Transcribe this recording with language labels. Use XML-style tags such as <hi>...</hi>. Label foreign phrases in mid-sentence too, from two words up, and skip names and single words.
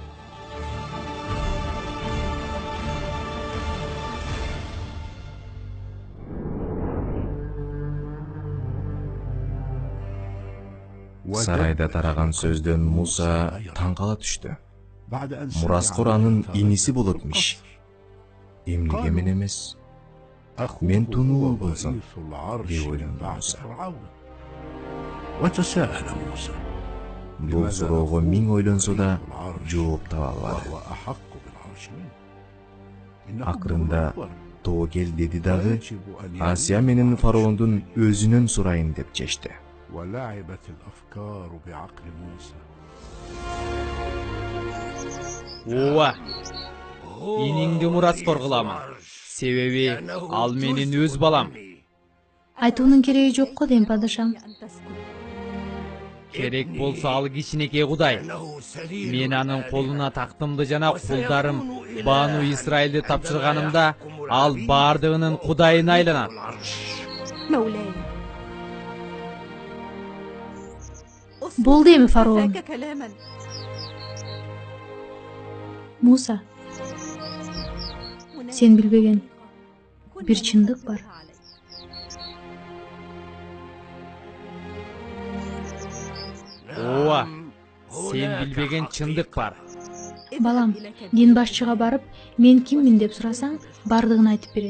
<ky>Сарайда тараган сөздөн Муса таң кала түштү. Мураскор анын иниси болотмуш. Эмнеге мен эмес? Мен тунуу болсом, деп ойлонду Муса.</ky> <ar>وتساءل موسى</ar> <ky>Бул суроого миң ойлонсо да жооп таба албады.</ky> <ar>وهو أحق بالعرش منه.</ar> <ky>Акырында тоокел деди дагы Асия менен фараондун өзүнөн сурайын деп чечти.</ky> <ar>ولعبت الأفكار بعقل موسى.</ar> <ky>Ооба. Иниңди мураскор кылам. Себеби ал менин өз балам. Айтуунун кереги жок го дейм, падышам. Керек болсо ал кичинекей Кудай. Мен анын колуна тактымды жана кулдарым Бану Исраилди тапшырганымда ал бардыгынын Кудайына айланат.</ky> <ar>مولاي</ar> <ky>Болду эми фараон.</ky> <ar>ذاك كلاما</ar> <ky>Муса, сен билбеген бир чындык бар. Ооба. Сен билбеген чындык бар. Балам, дин башчыга барып, мен киммин деп сурасаң, бардыгын айтып берет.</ky>